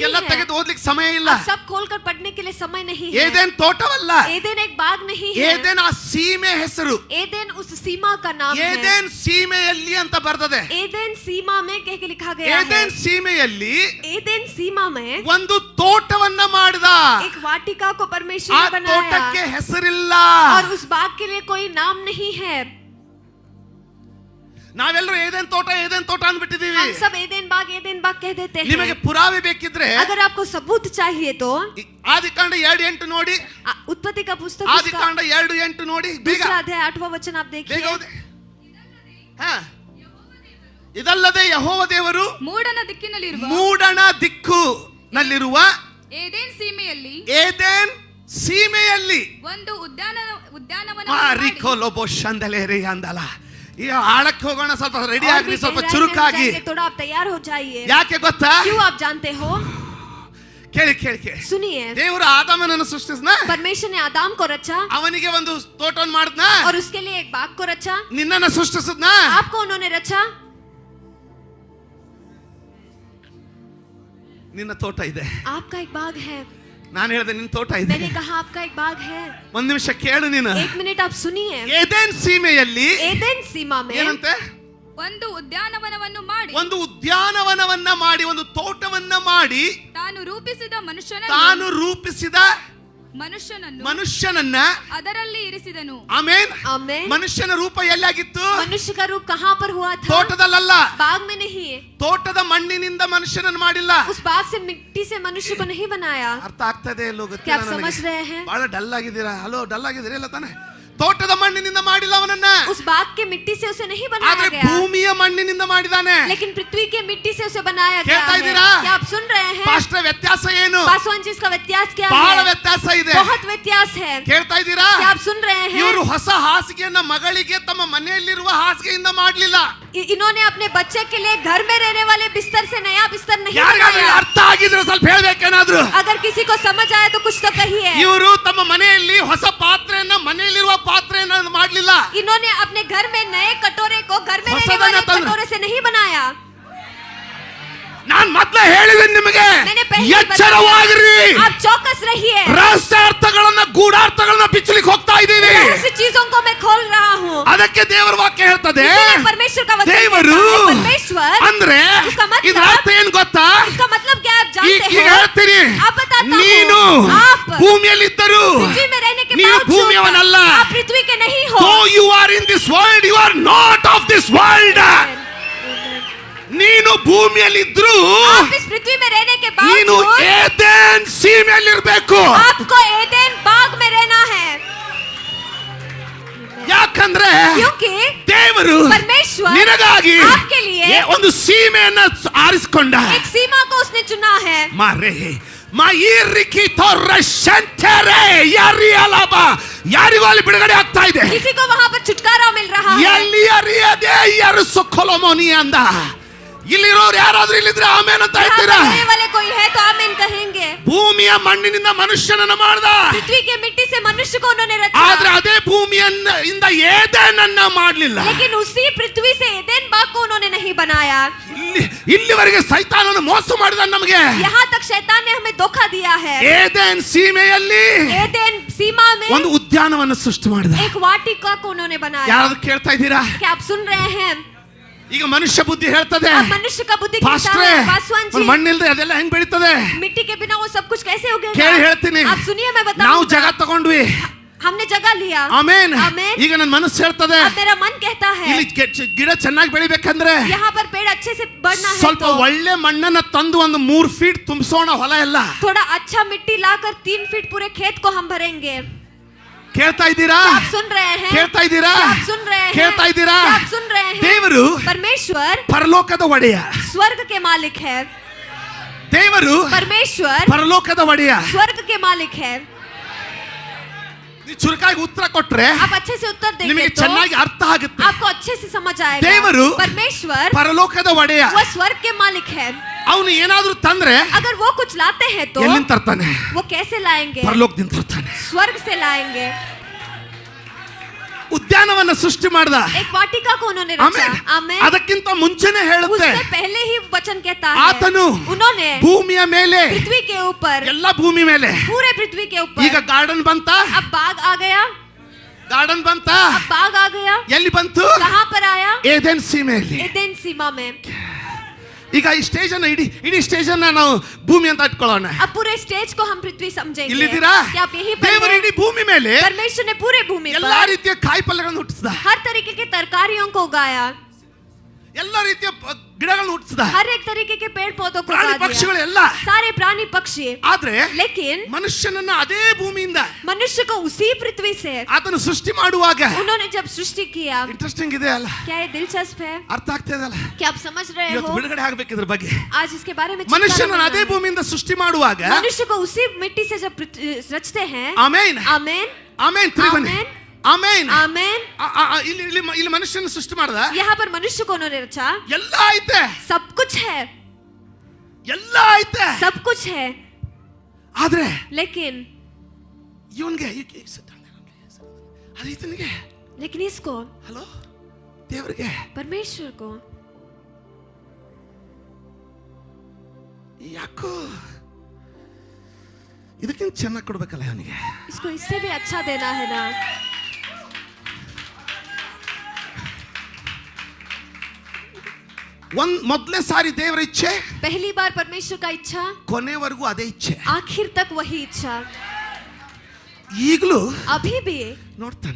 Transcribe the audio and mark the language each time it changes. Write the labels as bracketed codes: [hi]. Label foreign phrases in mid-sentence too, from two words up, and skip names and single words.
[kn] ಈಗೆಲ್ಲ [hi] है, [kn] ತೆಗೆದು ಓದ್ಲಿಕ್ಕೆ ಸಮಯ ಇಲ್ಲ. [hi] अब सब खोलकर पढ़ने के लिए समय नहीं है। [kn] ಏದೇನ್ ತೋಟವಲ್ಲ, [hi] एदेन एक बाग नहीं है, [kn] ಏದೇನ್ ಆ ಸೀಮೆ ಹೆಸರು, [hi] एदेन उस सीमा का नाम है। [kn] ಏದೇನ್ ಸೀಮೆಯಲ್ಲಿ ಅಂತ ಬರ್ತದೆ. [hi] एदेन सीमा में कह के लिखा गया है। [kn] ಏದೇನ್ ಸೀಮೆಯಲ್ಲಿ [hi] एदेन सीमा में [kn] ಒಂದು ತೋಟವನ್ನ ಮಾಡಿದ. [hi] एक वाटिका को परमेश्वर [kn] ಆ [hi] ने बनाया, [kn] ತೋಟಕ್ಕೆ ಹೆಸರಿಲ್ಲ. [hi] और उस बाग के लिए कोई नाम नहीं है। [kn] ನಾವೆಲ್ಲರೂ ಏದೇನ್ ತೋಟ ಅಂದ್ಬಿಟ್ಟಿದೀವಿ. [hi] हम सब एदेन बाग कह देते हैं. [kn] ನಿಮಗೆ ಪುರಾವೆ ಬೇಕಿದ್ರೆ [hi] अगर आपको सबूत चाहिए तो [kn] ಆದಿಕಾಂಡ 2:8 ನೋಡಿ. [hi] उत्पत्ति का पुस्तक [kn] ಆದಿಕಾಂಡ 2:8 ನೋಡಿ. ಬೇಗ [hi] दूसरा अध्याय 8वां वचन आप देखिए. [kn] ಬೇಗ ಓದಿ. ಇದಲ್ಲದೆ ಯೆಹೋವ ದೇವರು ಮೂಡಣ ದಿಕ್ಕಿನಲ್ಲಿರುವ ಏದೇನ್ ಸೀಮೆಯಲ್ಲಿ ಒಂದು ಉದ್ಯಾನವನ ಅಂದಲ್ಲ. ಈಗ ಆಳಕ್ಕೆ ಹೋಗೋಣ, ಸ್ವಲ್ಪ ರೆಡಿ ಆಗ್ರಿ, ಸ್ವಲ್ಪ ಚುರುಕಾಗಿ. [hi] थोड़ा आप तैयार हो जाइए. [kn] ಯಾಕೆ ಗೊತ್ತಾ? [hi] क्यों आप जानते हो? [kn] ಕೇಳಿ. [hi] सुनिए. [kn] ದೇವರು ಆದಾಮನನ್ನು ಸೃಷ್ಟಿಸಿದ. [hi] परमेश्वर ने आदम को रचा. [kn] ಅವನಿಗೆ ಒಂದು ತೋಟವನ್ನು ಮಾಡಿದ್ನ. [hi] और उसके लिए एक बाग को रचा. [kn] ನಿನ್ನನ್ನು ಸೃಷ್ಟಿಸಿದ್ನ. [hi] आपको उन्होंने रचा. [kn] ನಿನ್ನ ತೋಟ ಇದೆ. [hi] आपका एक बाग है. [kn] ನಾನು ಹೇಳಿದೆ ನಿನ್ನ ತೋಟ ಇದೆ. [hi] मैंने कहा आपका एक बाग है. [kn] ಒಂದು ನಿಮಿಷ ಕೇಳು ನೀನು. [hi] 1 मिनट आप सुनिए. [kn] ಏದೇನ್ ಸೀಮೆಯಲ್ಲಿ, [hi] ಏದೇನ್ सीमा में [kn] ಏನಂತೆ? ಒಂದು ಉದ್ಯಾನವನವನ್ನ ಮಾಡಿ, ಒಂದು ತೋಟವನ್ನ ಮಾಡಿ, ತಾನು ರೂಪಿಸಿದ ಮನುಷ್ಯನನ್ನ ಅದರಲ್ಲಿ ಇರಿಸಿದನು. ಆಮೆನ್. [hi] आमेन. [kn] ಮನುಷ್ಯನ ರೂಪ ಎಲ್ಲಾಗಿತ್ತು? [hi] मनुष्य का रूप कहाँ पर हुआ था? [kn] ತೋಟದಲ್ಲ, [hi] बाग में नहीं. [kn] ತೋಟದ ಮಣ್ಣಿನಿಂದ ಮನುಷ್ಯನನ್ನು ಮಾಡಿಲ್ಲ. [hi] उस बाग से मिट्टी से मनुष्य को नहीं बनाया. [kn] ಅರ್ಥ ಆಗ್ತದೆ ಇಲ್ಲೋ [hi] क्या [kn] ಗೊತ್ತಿಲ್ಲ [hi] आप समझ [kn] ನನಗೆ. [hi] रहे हैं? [kn] ಬಹಳ ಡಲ್ ಆಗಿದ್ದೀರಾ? ಹಲೋ, ಡಲ್ ಆಗಿದ್ದೀರಾ ಇಲ್ಲ ತಾನೆ? ತೋಟದ ಮಣ್ಣಿನಿಂದ ಮಾಡಿಲ್ಲ ಅವನನ್ನ. [hi] उस बाग के मिट्टी से उसे नहीं बनाया [kn] ಆದ್ರೆ [hi] गया. [kn] ಭೂಮಿಯ ಮಣ್ಣಿನಿಂದ ಮಾಡಿದಾನೆ. [hi] लेकिन पृथ्वी के मिट्टी से उसे बनाया गया [kn] ಕೇಳ್ತಾ [hi] है. [kn] ಇದ್ದೀರಾ? [hi] क्या आप सुन रहे हैं? [kn] ಪಾಸ್ಟರ್, ವ್ಯತ್ಯಾಸ ಏನು? [hi] पासवान जी, इसका व्यत्यास क्या [kn] ಬಹಳ [hi] है? [kn] ವ್ಯತ್ಯಾಸ ಇದೆ. [hi] बहुत व्यत्यास है. [kn] ಕೇಳ್ತಾ ಇದ್ದೀರಾ? [hi] क्या आप सुन रहे हैं? [kn] ಇವರು ಹೊಸ ಹಾಸಿಗೆಯನ್ನ ಮಗಳಿಗೆ ತಮ್ಮ ಮನೆಯಲ್ಲಿರುವ ಹಾಸಿಗೆಯಿಂದ ಮಾಡಲಿಲ್ಲ. [hi] इन्होंने अपने बच्चे के लिए घर में रहने वाले बिस्तर से नया बिस्तर नहीं [kn] ಯಾರಿಗಾದ್ರೂ [hi] बनाया. [kn] ಅರ್ಥ ಆಗಿದ್ರೆ ಸ್ವಲ್ಪ ಹೇಳ್ಬೇಕೇನಾದ್ರೂ. [hi] अगर किसी को समझ आए तो कुछ तो कहिए. [kn] ಇವರು ತಮ್ಮ ಮನೆಯಲ್ಲಿ ಹೊಸ ಪಾತ್ರೆಯನ್ನ ಮನೆಯಲ್ಲಿರುವ ಪಾತ್ರೆಯನ್ನ ಮಾಡಲಿಲ್ಲ. [hi] इन्होंने अपने घर में नए कटोरे को घर में रहने [kn] ಹೊಸದನ್ನ [hi] वाले [kn] ತಂದ್ರು. [hi] कटोरे से नहीं बनाया. [kn] ನಾನು ಮೊದಲೇ ಹೇಳಿದ್ದೀನಿ ನಿಮಗೆ, [hi] मैंने पहले [kn] ಎಚ್ಚರವಾಗಿರಿ. [hi] आप चौकस रहिए. [kn] ರಹಸ್ಯಾರ್ಥಗಳನ್ನ ಗೂಢಾರ್ಥಗಳನ್ನ ಬಿಚ್ಚಲಿಕ್ಕೆ ಹೋಗ್ತಾ ಇದ್ದೀವಿ. [hi] रहस्य चीजों को मैं खोल रहा हूँ. [kn] ಅದಕ್ಕೆ ದೇವರ ವಾಕ್ಯ ಹೇಳ್ತದೆ, [hi] इसलिए परमेश्वर का वचन [kn] ದೇವರು [hi] कहता है, परमेश्वर [kn] ಅಂದ್ರೆ [hi] इसका मतलब- [kn] ಇದರ ಅರ್ಥ ಏನ್ ಗೊತ್ತಾ? [hi] इसका मतलब क्या आप जानते [kn] ಈಗ [hi] हो? [kn] ಹೇಳ್ತೀನಿ, [hi] आप बताता हूँ. [kn] ನೀನು [hi] आप [kn] ಭೂಮಿಯಲ್ಲಿದ್ದರು, [hi] पृथ्वी में रहने के [kn] ನೀನು [hi] बावजूद [kn] ಭೂಮಿಯವನಲ್ಲ. [hi] आप पृथ्वी के नहीं हो. [en] Though you are in this world, you are not of this world. [kn] ನೀನು ಭೂಮಿಯಲ್ಲಿದ್ರು, [hi] आप इस पृथ्वी में रहने के [kn] ನೀನು [hi] बावजूद [kn] ಏದೇನ್ ಸೀಮೆಯಲ್ಲಿರ್ಬೇಕು. [hi] आपको एदेन बाग में रहना है. [kn] ಯಾಕಂದ್ರೆ [hi] क्योंकि [kn] ದೇವರು [hi] परमेश्वर [kn] ನಿನಗಾಗಿ [hi] आपके लिए [kn] ಒಂದು ಸೀಮೆಯನ್ನ ಆರಿಸಿಕೊಂಡ. [hi] एक सीमा को उसने चुना है. [kn] ಮಾರೆ ಮಾಯಿರಿಕಿ ತೊರಶಂತರೆ ಯಾರಿಯಲಬ, ಯಾರಿಗೂ ಅಲ್ಲಿ ಬಿಡುಗಡೆ ಆಗ್ತಾ ಇದೆ. [hi] किसी को वहां पर छुटकारा मिल रहा है. [kn] ಎಲ್ಲಿ ಅರಿಯದೆ ಯಾರು ಸೊಕೊಲೋಮೋನಿ ಅಂದ. ಇಲ್ಲಿರೋರು ಯಾರಾದ್ರೂ ಇಲ್ಲಿದ್ರೆ ಆಮೇನ್ ಅಂತ [hi] यहाँ पर [kn] ಹೇಳ್ತೀರಾ? [hi] रहने वाले कोई है तो आमीन कहेंगे. [kn] ಭೂಮಿಯ ಮಣ್ಣಿನಿಂದ ಮನುಷ್ಯನನ್ನ ಮಾಡ್ದ. [hi] पृथ्वी के मिट्टी से मनुष्य को उन्होंने [kn] ಆದ್ರೆ [hi] रचा. [kn] ಅದೇ ಭೂಮಿಯಿಂದ ಏದೇನನ್ನ ಮಾಡ್ಲಿಲ್ಲ. [hi] लेकिन उसी पृथ्वी से एदेन बाग को उन्होंने नहीं बनाया. [kn] ಇಲ್ಲಿವರೆಗೆ ಸೈತಾನನು ಮೋಸ ಮಾಡಿದ ನಮಗೆ. [hi] यहाँ तक शैतान ने हमें धोखा दिया है. [kn] ಏದೇನ್ ಸೀಮೆಯಲ್ಲಿ [hi] एदेन सीमा में [kn] ಒಂದು ಉದ್ಯಾನವನ್ನ ಸೃಷ್ಟಿ ಮಾಡಿದ. [hi] एक वाटिका को उन्होंने बनाया. [kn] ಯಾರಾದ್ರೂ ಕೇಳ್ತಾ ಇದ್ದೀರಾ? [hi] क्या आप सुन रहे हैं? [kn] ಈಗ ಮನುಷ್ಯ ಬುದ್ಧಿ ಹೇಳ್ತದೆ, [hi] अब मनुष्य का बुद्धि कहता [kn] ಪಾಸ್ಟ್ರೇ, [hi] है, पासवान जी, [kn] ಮಣ್ಣಿಲ್ದೆ ಅದೆಲ್ಲ ಹೆಂಗ್ ಬೆಳೀತದೆ? [hi] मिट्टी के बिना वो सब कुछ कैसे उगेगा? [kn] ಕೇಳಿ ಹೇಳ್ತೀನಿ. [hi] आप सुनिए, मैं [kn] ನಾವು [hi] बताऊंगा. [kn] ಜಾಗ ತಗೊಂಡ್ವಿ. [hi] हमने जगह लिया. [kn] ಆಮೇನ್. [hi] आमेन. [kn] ಈಗ ನನ್ನ ಮನಸ್ಸು ಹೇಳ್ತದೆ, [hi] अब मेरा मन कहता है [kn] ಇಲ್ಲಿ ಗಿಡ ಚೆನ್ನಾಗಿ ಬೆಳಿಬೇಕಂದ್ರೆ [hi] यहाँ पर पेड़ अच्छे से बढ़ना है [kn] ಸ್ವಲ್ಪ [hi] तो [kn] ಒಳ್ಳೆ ಮಣ್ಣನ್ನ ತಂದು ಒಂದು 3 ಫೀಟ್ ತುಂಬಿಸೋಣ ಹೊಲ ಎಲ್ಲ. [hi] थोड़ा अच्छा मिट्टी लाकर 3 फीट पूरे खेत को हम भरेंगे. [kn] ಕೇಳ್ತಾ ಇದ್ದೀರಾ? [hi] आप सुन रहे हैं? [kn] ಕೇಳ್ತಾ ಇದ್ದೀರಾ? [hi] क्या आप सुन रहे हैं? [kn] ಕೇಳ್ತಾ ಇದ್ದೀರಾ? [hi] क्या आप सुन रहे हैं? [kn] ದೇವರು [hi] परमेश्वर [kn] ಪರಲೋಕದ ಒಡೆಯ. [hi] स्वर्ग के मालिक है. [kn] ದೇವರು [hi] परमेश्वर [kn] ಪರಲೋಕದ ಒಡೆಯ. [hi] स्वर्ग के मालिक है. [kn] ನೀವು ಚುರುಕಾಗಿ ಉತ್ತರ ಕೊಟ್ರೆ [hi] आप अच्छे से उत्तर [kn] ನಿಮಗೆ [hi] देंगे तो [kn] ಚೆನ್ನಾಗಿ ಅರ್ಥ ಆಗುತ್ತೆ. [hi] आपको अच्छे से समझ आएगा. [kn] ದೇವರು [hi] परमेश्वर [kn] ಪರಲೋಕದ ಒಡೆಯ. [hi] वो स्वर्ग के मालिक है. [kn] ಅವನು ಏನಾದ್ರೂ ತಂದ್ರೆ [hi] अगर वो कुछ लाते हैं तो [kn] ಎಲ್ಲಿಂದ ತರ್ತಾನೆ? [hi] वो कैसे लाएंगे? [kn] ಪರಲೋಕದಿಂದ ತರ್ತಾನೆ. [hi] स्वर्ग से लाएंगे. [kn] ಉದ್ಯಾನವನ್ನ ಸೃಷ್ಟಿ ಮಾಡ್ದ. [hi] एक वाटिका को उन्होंने रचा. [kn] ಆಮೆನ್. [hi] आमेन. [kn] ಅದಕ್ಕಿಂತ ಮುಂಚೆನೆ ಹೇಳುತ್ತೆ, [hi] उससे पहले ही वचन कहता है [kn] ಆತನು [hi] उन्होंने [kn] ಭೂಮಿಯ ಮೇಲೆ, [hi] पृथ्वी के ऊपर, [kn] ಎಲ್ಲ ಭೂಮಿ ಮೇಲೆ. [hi] पूरे पृथ्वी के ऊपर. [kn] ಈಗ ಗಾರ್ಡನ್ ಬಂತ? [hi] अब बाग आ गया. [kn] ಗಾರ್ಡನ್ ಬಂತ? [hi] अब बाग आ गया. [kn] ಎಲ್ಲಿ ಬಂತು? [hi] कहाँ पर आया? [kn] ಏದೆನ್ ಸೀಮೆಯಲ್ಲಿ. [hi] एदेन सीमा में. [kn] ಈಗ ಈ ಸ್ಟೇಜ್ ಅನ್ನ ಇಡೀ ಸ್ಟೇಜ್ ಅನ್ನ ನಾವು ಭೂಮಿ ಅಂತ ಇಟ್ಕೊಳ್ಳೋಣ. [hi] अब पूरे स्टेज को हम पृथ्वी समझेंगे. [kn] ಇಲ್ಲಿದ್ದೀರಾ? [hi] क्या आप यहीं पर [kn] ದೇವರು [hi] हैं? [kn] ಇಡೀ ಭೂಮಿ ಮೇಲೆ [hi] परमेश्वर ने पूरे भूमि [kn] ಎಲ್ಲಾ [hi] पर [kn] ರೀತಿಯ ಕಾಯಿಪಲ್ಯಗಳನ್ನು ಹುಟ್ಟಿಸಿದ. [hi] हर तरीके की तरकारियों को उगाया. [kn] ಎಲ್ಲ ರೀತಿಯ ಗಿಡಗಳನ್ನು ಹುಟ್ಟಿಸಿದ, [hi] हर एक तरीके के पेड़ पौधों को [kn] ಪ್ರಾಣಿ [hi] उगा दिया, [kn] ಪಕ್ಷಿಗಳೆಲ್ಲ. [hi] सारे प्राणी पक्षी. [kn] ಆದ್ರೆ [hi] लेकिन [kn] ಮನುಷ್ಯನನ್ನ ಅದೇ ಭೂಮಿಯಿಂದ [hi] मनुष्य को उसी पृथ्वी से [kn] ಆತನು ಸೃಷ್ಟಿ ಮಾಡುವಾಗ [hi] उन्होंने जब सृष्टि किया. [kn] ಇಂಟ್ರೆಸ್ಟಿಂಗ್ ಇದೆ ಅಲ್ಲ, [hi] क्या ये दिलचस्प है? [kn] ಅರ್ಥ ಆಗ್ತಾ ಇದೆ ಅಲ್ಲ? [hi] क्या आप समझ रहे [kn] ಇವತ್ತು [hi] हो? [kn] ಬಿಡುಗಡೆ ಆಗ್ಬೇಕು ಇದ್ರ ಬಗ್ಗೆ. [hi] आज इसके बारे में चिंता [kn] ಮನುಷ್ಯನನ್ನ [hi] न [kn] ಅದೇ [hi] करना. [kn] ಭೂಮಿಯಿಂದ ಸೃಷ್ಟಿ ಮಾಡುವಾಗ [hi] मनुष्य को उसी मिट्टी से जब रचते हैं. [kn] ಆಮೇನ್ [hi] आमेन [kn] ಆಮೇನ್ ತಿರುಗನೆ [hi] आमेन [kn] ಆಮೇನ್. [hi] आमेन. [kn] ಇಲ್ಲಿ ಇಲ್ಲಿ ಇಲ್ಲಿ ಮನುಷ್ಯನ ಸೃಷ್ಟಿ ಮಾಡ್ದ, [hi] यहाँ पर मनुष्य को उन्होंने रचा. [kn] ಎಲ್ಲ ಐತೆ, [hi] सब कुछ है, [kn] ಎಲ್ಲ ಐತೆ. [hi] सब कुछ है. [kn] ಆದ್ರೆ [hi] लेकिन [kn] ಇವನ್ಗೆ ಅದೀತನಿಗೆ [hi] लेकिन इसको [kn] ಹಲೋ ದೇವರಿಗೆ [hi] परमेश्वर को [kn] ಯಾಕೋ ಇದಕ್ಕಿಂತ ಚೆನ್ನಾಗಿ ಕೊಡ್ಬೇಕಲ್ಲ ಅವನಿಗೆ. [hi] इसको इससे भी अच्छा देना है ना. [kn] ಮೊದಲನೇ ಸಾರಿ ದೇವರ ಇಚ್ಛೆ, [hi] पहली बार परमेश्वर का इच्छा, [kn] ಕೊನೆವರೆಗೂ ಅದೇ ಇಚ್ಛೆ. [hi] आखिर तक वही इच्छा. [kn] ಈಗಲೂ [hi] अभी भी [kn] ನೋಡ್ತಾನೆ,